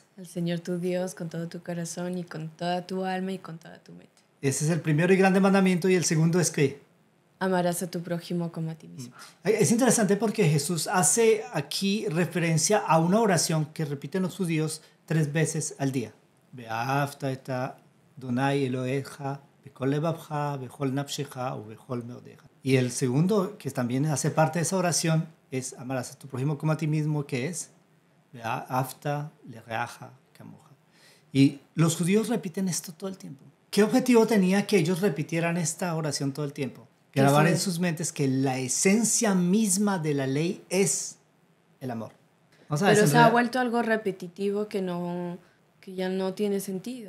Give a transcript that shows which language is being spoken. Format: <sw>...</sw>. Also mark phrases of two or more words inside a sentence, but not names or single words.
<es>al Señor tu Dios con todo tu corazón y con toda tu alma y con toda tu mente. Ese es el primero y grande mandamiento, y el segundo es que amarás a tu prójimo como a ti mismo. Es interesante porque Jesús hace aquí referencia a una oración que repiten los judíos 3 veces al día.</es> <he>ואהבת את אדני אלהיך בכל לבבך בכל נפשך ובכל מאדך.</he> <es>Y el segundo, que también hace parte de esa oración, es amarás a tu prójimo como a ti mismo, que es</es> <he>ואהבת לרעך כמוך.</he> <es>Y los judíos repiten esto todo el tiempo. ¿Qué objetivo tenía que ellos repitieran esta oración todo el tiempo? Grabar en sus mentes que la esencia misma de la ley es el amor. Pero se ha vuelto algo repetitivo que ya no tiene sentido.</es>